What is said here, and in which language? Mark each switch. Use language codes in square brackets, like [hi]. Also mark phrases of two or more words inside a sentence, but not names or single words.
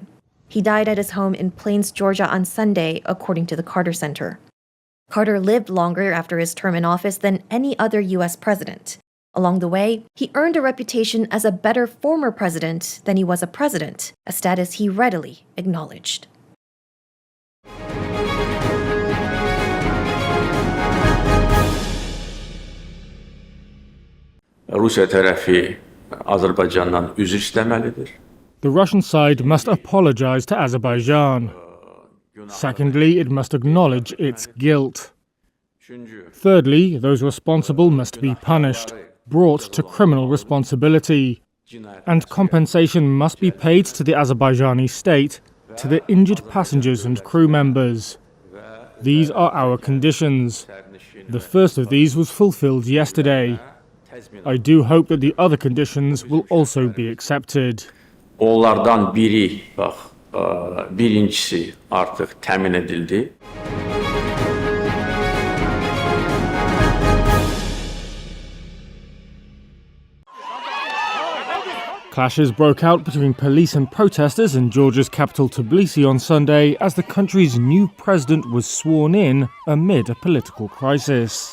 [en] He died at his home in Plains, Georgia on Sunday, according to the Carter Center. Carter lived longer after his term in office than any other U.S. president. Along the way, he earned a reputation as a better former president than he was a president, a status he readily acknowledged. [az] Rusiya tərəfi Azərbaycandan üzr istəməlidir. [en] The Russian side must apologize to Azerbaijan. Secondly, it must acknowledge its guilt. Thirdly, those responsible must be punished, brought to criminal responsibility, and compensation must be paid to the Azerbaijani state, to the injured passengers and crew members. These are our conditions. The first of these was fulfilled yesterday. I do hope that the other conditions will also be accepted. [az] Onlardan biri, birincisi artıq təmin edildi. [en] Clashes broke out between police and protesters in Georgia's capital Tbilisi on Sunday as the country's new president was sworn in amid a political crisis.